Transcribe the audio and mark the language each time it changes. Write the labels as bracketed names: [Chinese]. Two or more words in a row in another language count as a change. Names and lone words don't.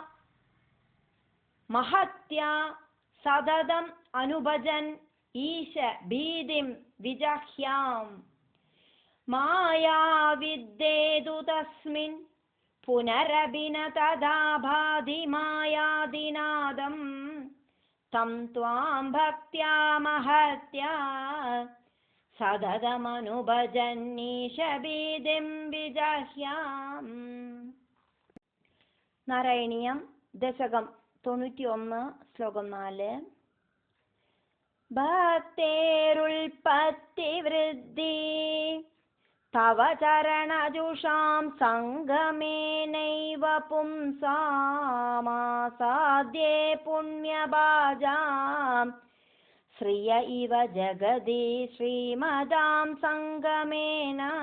[Sanskrit] महत्या सततम् अनुभजन् ईश भीतिं विजह्याम् मायाविद्येदु तस्मिन् पुनरपि न तदा भाति मायादिनादं तं त्वां भक्त्या महत्या सततमनुभजन्नीश भीतिं विजह्याम् [Malayalam] നാരായണീയം ദശകം 91 ശ്ലോകം 4 [Sanskrit] ഭക്തേരുൽപത്തിവൃദ്ധി തവ ചരണജുഷാം സംഗമേനൈവ പുംസാമാസാദ്യേ പുണ്യഭാജാം ശ്രിയ ഇവ ജഗതി ശ്രീമതാം സംഗമേന